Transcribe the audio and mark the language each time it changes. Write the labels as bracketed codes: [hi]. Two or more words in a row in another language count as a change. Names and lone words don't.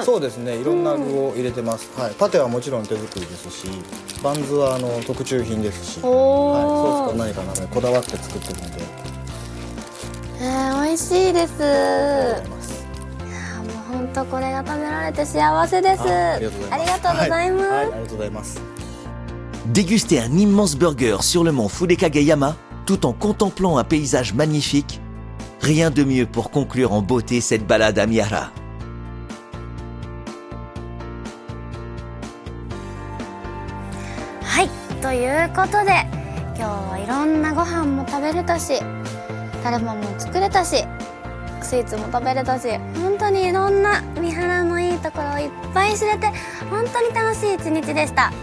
[ja] そうですね、いろんな具を入れてます。はい、パテはもちろん手作りですし、バンズは特注品ですし、はい、ソースと何かこだわって作ってるんで。美味しいです。ありがとうございます。もう本当これが食べられて幸せです。ありがとうございます。ありがとうございます。はい、ありがとうございます。 [fr] Déguster un immense burger sur le mont Fudekageyama tout en contemplant un paysage magnifique, rien de mieux pour conclure en beauté cette balade à Mihara. [ja] Hi, ということで今日はいろんなご飯も食べれたし、タレモンも作れたし、スイーツも食べれたし、本当にいろんな三原のいいところをいっぱい知れて本当に楽しい一日でした。